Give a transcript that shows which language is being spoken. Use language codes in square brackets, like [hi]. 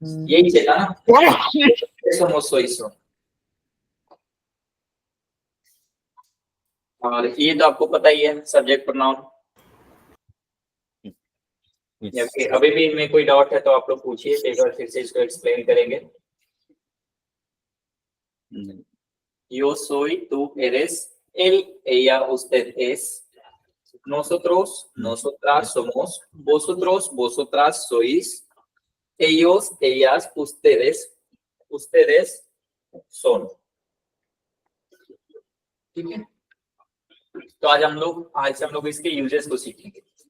[hi] यही चला ना, [es] somos sois son। [hi] और ये तो आपको पता ही है सब्जेक्ट प्रोनाउन। जबकि अभी भी इनमें कोई डाउट है तो आप लोग पूछिए, एक बार फिर से इसको एक्सप्लेन करेंगे। [es] Yo soy, tú eres, él, ella, usted es, nosotros, nosotras somos, vosotros, vosotras sois, ellos, ellas, ustedes, ustedes son। [hi] ठीक है, तो आज हम लोग इसके यूजेस को सीखेंगे।